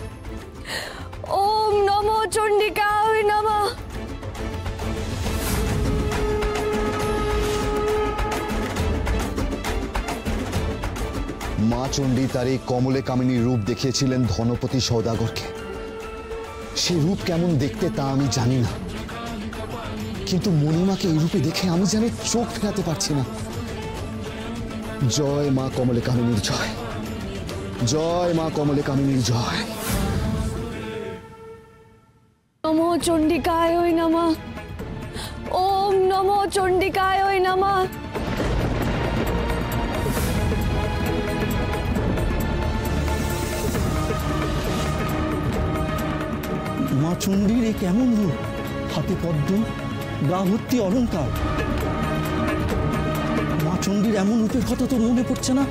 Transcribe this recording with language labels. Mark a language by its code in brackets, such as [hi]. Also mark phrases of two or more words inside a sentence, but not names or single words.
[sa] ओम नमो चंडिकाय नमः। [bn] মা চণ্ডী তার এই কমলে কামিনী রূপ দেখিয়েছিলেন ধনপতি সওদাগরকে। সেই রূপ কেমন দেখতে তা আমি জানি না, কিন্তু মণিমাকে এই রূপে দেখে আমি যেন চোখ ফেরাতে পারছি না। জয় মা কমলে কামিনীর জয়, জয় মা কমলে কামিনীর জয়। [sa] नमो चंडिकाय नमः। ओम नमो चंडिकाय नमः। [bn] মা চণ্ডীর এ কেমন রূপ, হাতে পদ্ম, গা ভর্তি অলঙ্কার। মা চণ্ডীর এমন রূপের কথা তো মনে পড়ছে না।